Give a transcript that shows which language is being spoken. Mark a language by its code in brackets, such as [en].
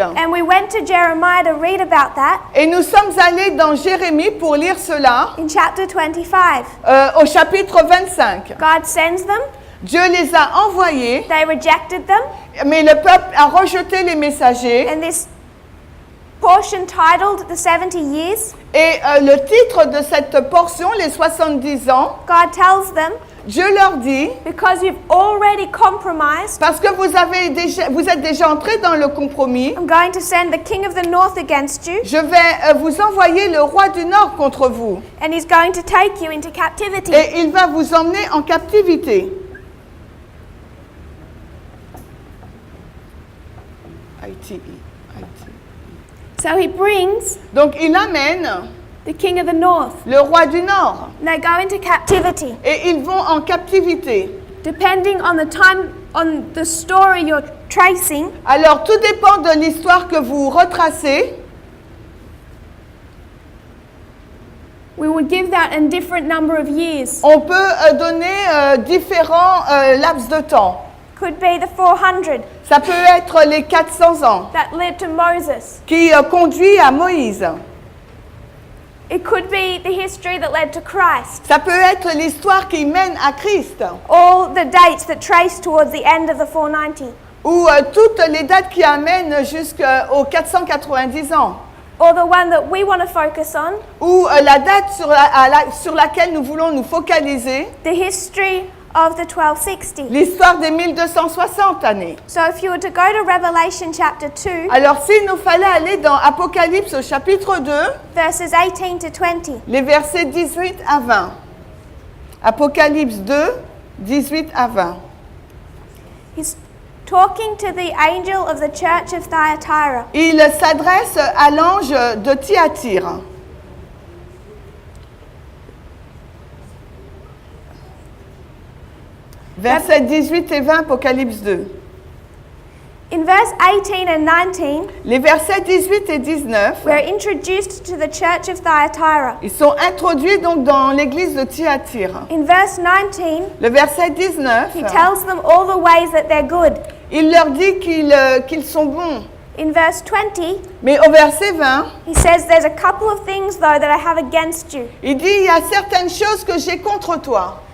[en] And we went to Jeremiah to read about that [fr] Et nous sommes allés dans Jérémie pour lire cela [en] in chapter 25. [fr] au chapitre 25. [en] God sends them, [fr] Dieu les a envoyés, [en] they rejected them, [fr] mais le peuple a rejeté les messagers. [en] and this portion titled the 70 years, [fr] Et le titre de cette portion, les 70 ans, [en] God tells them, [fr] Dieu leur dit, [en] because you've already compromised, [fr] parce que vous êtes déjà entrés dans le compromis, [en] I'm going to send the king of the north against you, [fr] je vais vous envoyer le roi du Nord contre vous. [en] and he's going to take you into captivity. [fr] Et il va vous emmener en captivité. ITE. [en] So he brings [fr] Donc il amène [en] the king of the north. [fr] le roi du Nord. [en] And they go into captivity. [fr] Et ils vont en captivité. [en] Depending on the time, on the story you're tracing, [fr] Alors tout dépend de l'histoire que vous retracez. [en] we would give that in different number of years. [fr] On peut donner différents laps de temps. [en] Could be the 400 [fr] Ça peut être les 400 ans [en] that led to Moses. [fr] qui conduit à Moïse. [en] It could be the history that led to Christ. [fr] Ça peut être l'histoire qui mène à Christ. [en] All the dates that trace towards the end of the 490. [fr] Ou toutes les dates qui amènent jusqu'aux 490 ans. [en] Or the one that we want to focus on, [fr] Ou la date sur laquelle nous voulons nous focaliser, [en] the history of the 1260. [fr] l'histoire des 1260 années. [en] So if you were to go to Revelation chapter 2, [fr] Alors s'il nous fallait aller dans Apocalypse au chapitre 2, [en] verses 18 to 20, [fr] les versets 18 à 20. Apocalypse 2, 18 à 20. [en] he's talking to the angel of the church of Thyatira. [fr] Il s'adresse à l'ange de Thyatire. Versets 18 et 20, Apocalypse 2. [en] In verse 18 and 19, [fr] Les versets 18 et 19, [en] we're introduced to the church of Thyatira. [fr] ils sont introduits donc dans l'église de Thyatire. [en] In verse 19, [fr] Le verset 19, [en] he tells them all the ways that they're good. [fr] il leur dit qu'ils sont bons. [en] In verse 20, [fr] Mais au verset 20, [en] he says, there's a couple of things though that I have against you. [fr] il dit, il y a certaines choses que j'ai contre toi.